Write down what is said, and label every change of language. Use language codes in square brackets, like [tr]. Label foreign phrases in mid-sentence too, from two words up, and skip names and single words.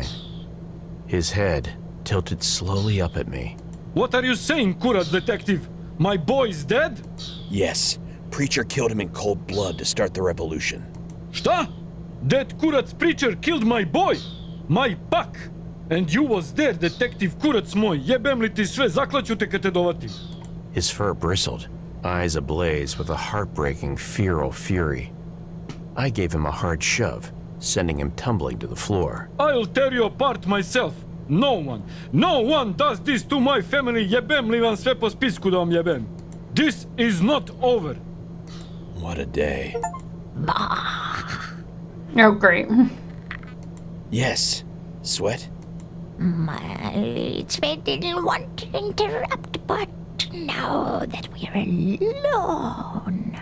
[en] His head tilted slowly up at me. What are you saying, Kurat detective? My boy's dead? Yes. Preacher killed him in cold blood to start the revolution. [sr] Šta? [en] That Kurat's preacher killed my boy? My pak? And you was there, detective [sr] Kurac moj. Jebem li ti sve, zaklaću te kad te dovatim. [en] His fur bristled, eyes ablaze with a heartbreaking feral fury. I gave him a hard shove, sending him tumbling to the floor. I'll tear you apart myself. No one does this to my family. [sr] Jebem li vam sve po spisku da vam jebem. [en] This is not over. What a day. Oh, great. Yes. Sweat? My Sweat didn't want to interrupt, but now that we're alone.